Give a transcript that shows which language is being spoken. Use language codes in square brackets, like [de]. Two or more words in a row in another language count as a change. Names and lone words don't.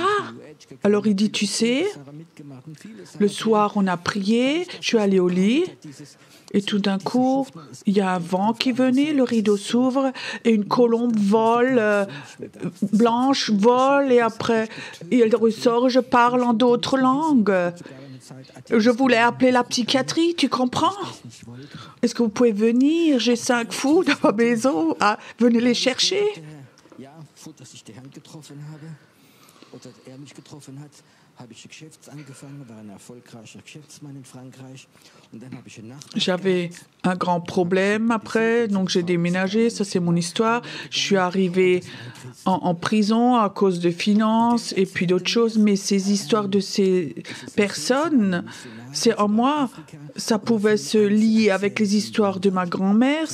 [fr] Alors il dit, tu sais, le soir on a prié, je suis allée au lit, et tout d'un coup, il y a un vent qui venait, le rideau s'ouvre, et une colombe vole, blanche vole, et après, elle ressort, je parle en d'autres langues. Je voulais appeler la psychiatrie, tu comprends? Est-ce que vous pouvez venir? J'ai 5 fous dans ma maison, venez les chercher. [de] Dass ich den Herrn getroffen habe oder mich getroffen hat, habe ich Geschäfts angefangen, war ein erfolgreicher Geschäftsmann in Frankreich. Und dann habe ich eine Nacht. [fr] J'avais un grand problème après, donc j'ai déménagé, ça c'est mon histoire. Je suis arrivée en prison à cause de finances et puis d'autres choses, mais ces histoires de ces personnes, c'est en moi. Ça pouvait se lier avec les histoires de ma grand-mère.